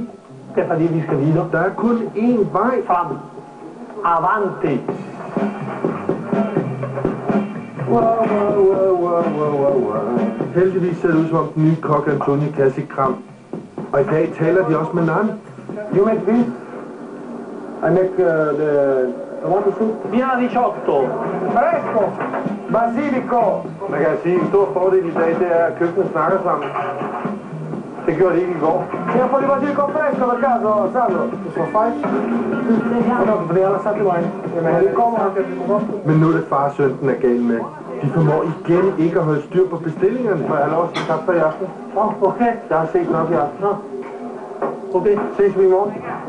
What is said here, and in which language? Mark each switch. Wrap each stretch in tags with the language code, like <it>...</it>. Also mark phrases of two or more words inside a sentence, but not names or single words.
<da>Det er fordi, vi skal videre. Der er kun én vej Frem. Avanti. Heldigvis ser det ud som om den nye kok Antonio kan sit kram. Og i dag taler de også med Nan.</da> <en>You make this. I make the tomato soup.</en> <it>Viene 18. Fresco. Basilico.</it> <da>Man kan sige, en stor fordel i dag, det er, at køkkenet snakker sammen. Det gjorde det ikke i går.</da> <it>C'è un po' di basilico fresco per caso, Sandro?</it> <da>Det så fejl. No, fordi ellers så bliver det kommer. Men nu er det far og søn, den er gal med. De formår igen ikke at holde styr på bestillingerne. Må jeg have lov at sige tak for i aften? Okay. Jeg har set nok i aften. Okay. Ses vi i morgen? Ja.</da>